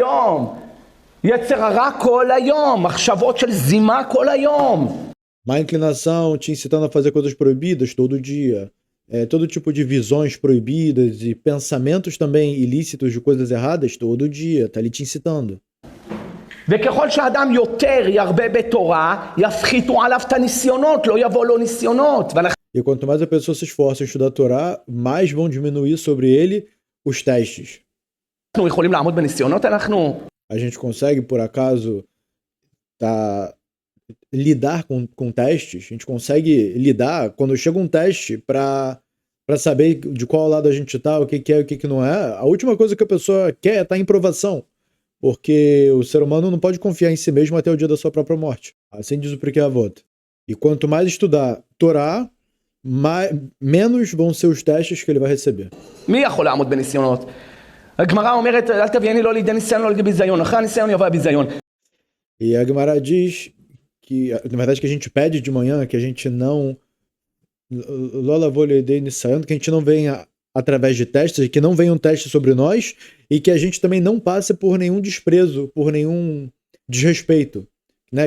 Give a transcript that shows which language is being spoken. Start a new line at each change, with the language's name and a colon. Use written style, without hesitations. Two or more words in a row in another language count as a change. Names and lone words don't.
Portuguese: Má inclinação te incitando a fazer coisas proibidas todo dia. Todo tipo de visões proibidas e pensamentos também ilícitos de coisas erradas todo dia, tá ali te incitando.
Hebrew: וככל שאדם יותר ירבה בתורה, יפחיתו עליו את הניסיונות, לא יבוא לו ניסיונות.
Portuguese: E quanto mais a pessoa se esforça em estudar a Torá, mais vão diminuir sobre ele os testes.
Hebrew: אנחנו יכולים לעמוד בניסיונות, אנחנו...
Portuguese: A gente consegue, por acaso, lidar com testes? A gente consegue lidar quando chega um teste para saber de qual lado a gente tá, o que é e o que não é? A última coisa que a pessoa quer é estar em provação, porque o ser humano não pode confiar em si mesmo até o dia da sua própria morte. Assim diz o Pirkei Avot. E quanto mais estudar Torá, menos vão ser os testes que ele vai receber.
Hebrew: מי יכול לעמוד בניסיונות? הגמרא אומרת, אל תביאני לא לידי ניסיון, לא לידי ביזיון. אחרי הניסיון יבוא הביזיון.
Portuguese: E a Gemara diz que, na verdade, que a gente pede de manhã, que a gente não que a gente não venha através de testes, que não venha um teste sobre nós e que a gente também não passe por nenhum desprezo, por nenhum desrespeito, né?